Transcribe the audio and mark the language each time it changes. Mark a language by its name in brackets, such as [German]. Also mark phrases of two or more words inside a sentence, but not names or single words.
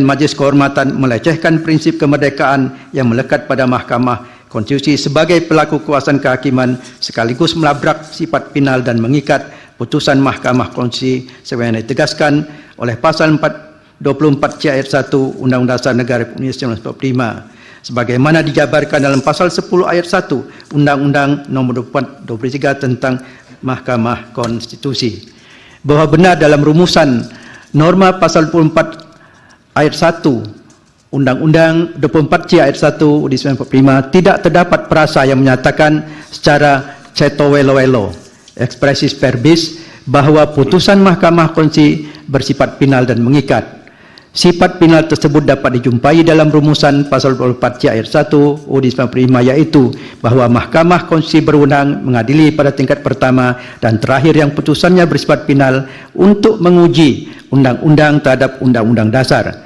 [Indonesian] Majelis Kehormatan melecehkan prinsip kemerdekaan yang melekat pada Mahkamah Konstitusi sebagai pelaku kekuasaan kehakiman sekaligus melabrak sifat final dan mengikat putusan Mahkamah Konstitusi sebagaimana ditegaskan oleh pasal 24C ayat 1 Undang-Undang Dasar Negara Republik Indonesia 1945 sebagaimana dijabarkan dalam pasal 10 ayat 1 Undang-Undang Nomor 23 tentang Mahkamah Konstitusi. Bahwa benar dalam rumusan norma pasal 24 ayat 1 Undang-Undang 24C ayat 1 di 1945 tidak terdapat frasa yang menyatakan secara [Javanese] ceto welo-welo [Latin] expressis verbis [Indonesian] bahwa putusan Mahkamah Konstitusi bersifat final dan mengikat. Sifat final tersebut dapat dijumpai dalam rumusan pasal 24C ayat 1 UUD 1945 yaitu bahwa Mahkamah Konstitusi berwenang mengadili pada tingkat pertama dan terakhir yang putusannya bersifat final untuk menguji undang-undang terhadap undang-undang dasar.